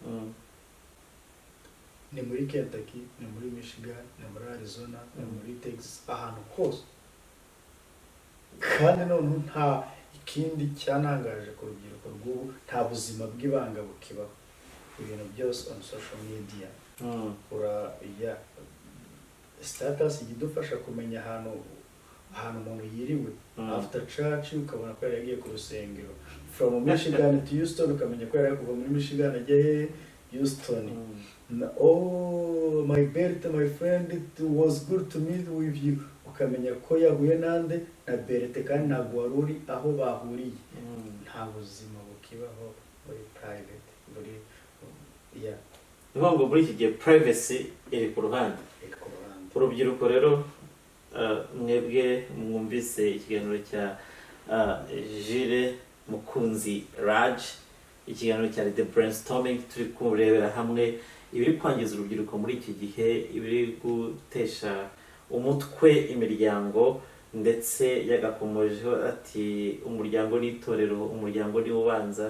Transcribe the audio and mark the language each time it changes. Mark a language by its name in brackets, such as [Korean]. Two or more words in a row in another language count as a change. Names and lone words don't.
[Kinyarwanda] Ni muri Kentucky, ni muri Michigan, ni muri Arizona, ni muri Texas, ahantu hose. Kandi none nta ikindi cyanangaje ku rubyiruko rw'ubu, nta buzima bw'ibanga bukibaho. Ibintu byose [English] on social media. [Kinyarwanda] Status idufasha kumenya ahantu umuntu yiriwe. [English] After church [Kinyarwanda] ukabona ko yaragiye ku rusengero. [English] From Michigan to Houston [Kinyarwanda] ukamenya ko yaragiye kuva muri Michigan ajya Houston. [English] Oh my birthday, my friend, it was good to meet with you. [Kinyarwanda] Ukamenya ko yahuye nande na birthday kandi ntabwo wari uri aho bahuriye. Nta buzima bukibaho muri private, muri ngo muri iki gihe privacy iri ku ruhande. Urubyiruko rero mwebwe mwumvise ikiganiro cya Jules Mukunzi ikiganiro cya The Brainstorming, turi kurebera hamwe ibiri kwangiza urubyiruko muri iki gihe, ibiri gutesha umutwe imiryango, ndetse yagakomojeho ati umuryango n'itorero, umuryango ni ubanza.